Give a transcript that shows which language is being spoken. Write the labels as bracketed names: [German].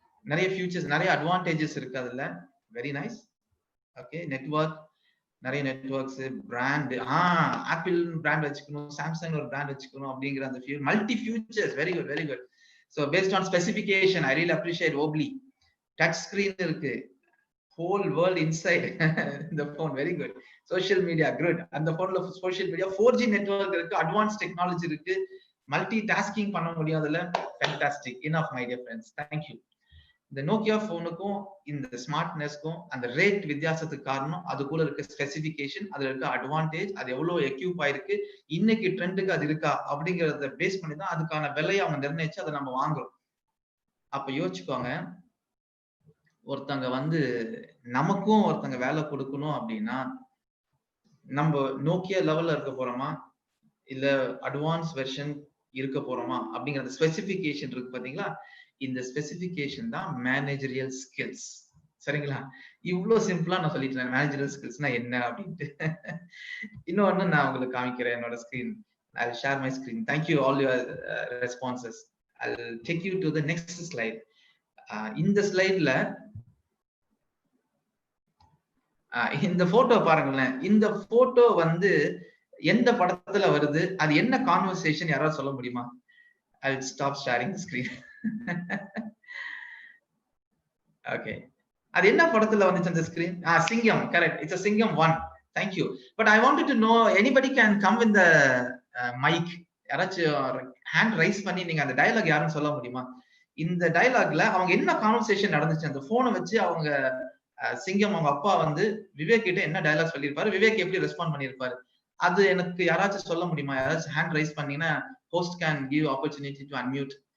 [Tamil] நிறைய ஃபியூச்சர்ஸ், நிறைய அட்வான்டேஜஸ் இருக்கு அதுல. Very nice. ஓகே, நெட்வொர்க், நிறைய நெட்வொர்க்ஸ், பிராண்ட், ஆப்பிள் பிராண்ட் வச்சுக்கணும், சாம்சங் ஒரு பிராண்ட் வச்சுக்கணும் அப்படிங்கிற அந்த multi features. Very good, very good. [English] So based on specification, I really appreciate ஓப்லி. [Tamil] Touch screen இருக்கு, [English] whole world inside the phone, very good. Social media, good. And the phone social media 4G network irukku, advanced technology irukku, multitasking [Tamil] panna mudiyadala. [English] Fantastic. Enough, my dear friends, thank you. [Tamil] இந்த Nokia போனுக்கும் இந்த ஸ்மார்ட்னஸ்க்கும் அந்த rate வித்தியாசத்துக்கு காரணம் அதுக்குள்ள இருக்க specification, அதுல இருக்க advantage, அது எவ்வளவு எக்யூப் ஆயிருக்கு, இன்னைக்கு ட்ரெண்டுக்கு அது இருக்கா அப்படிங்கறத பேஸ் பண்ணி தான் அதுக்கான விலையை அவங்க நிர்ணயிச்சு அதை நம்ம வாங்குறோம். அப்ப யோசிச்சுக்கோங்க, ஒருத்தங்க வந்து நமக்கும் ஒருத்தங்க வேலை கொடுக்கணும் அப்படின்னா நம்ம நோக்கியா லெவல்ல இருக்க போறோமா இல்ல அட்வான்ஸ் வெர்ஷன் இருக்க போறோமா அப்படிங்கிற ஸ்பெசிபிகேஷன் இருக்கு பாத்தீங்களா? இந்த ஸ்பெசிபிகேஷன் தான் மேனேஜரியல் ஸ்கில்ஸ். சரிங்களா? இவ்வளவு சிம்பிளா நான் சொல்லிட்டேன் மேனேஜரியல் ஸ்கில்ஸ்னா என்ன அப்படின்ட்டு. இன்னொன்னு நான் உங்களுக்கு காமிக்கிறேன் என்னோட screen. [English] I'll share my screen. Thank you all your responses. I'll take you to the next slide. [Tamil] இந்த ஸ்லைட்ல இந்த போட்டோ பாருங்களேன். இந்த போட்டோ வந்து எந்த படத்துல வருது, அது என்ன கான்வர்சேஷன், யாராவது சொல்ல முடியுமா? [English] I'll stop sharing the screen. [Tamil] Okay, அது என்ன படத்துல வந்துச்சு அந்த ஸ்கிரீன்? சிங்கம், கரெக்ட். இட்ஸ் a சிங்கம் 1. [English] Thank you. But I wanted to know, anybody can come with the mic. [Tamil] யாராச்சும் ஹேண்ட் ரைஸ் பண்ணி நீங்க அந்த டயலாக் யாருன்னு சொல்ல முடியுமா? இந்த டயலாக்ல அவங்க என்ன கான்வர்சேஷன் நடந்துச்சு, அந்த போனை வச்சு அவங்க சிங்கம் அவங்க அப்பா வந்து விவேக் கிட்ட என்ன டயலாக் சொல்லியிருப்பாரு, விவேக் எப்படி ரெஸ்பாண்ட் பண்ணிருப்பாரு, அது எனக்கு யாராச்சும் சொல்ல முடியுமா? யாராச்சும் ஹேண்ட் ரைஸ் பண்ணீங்கன்னா [English] Host can give opportunity to unmute.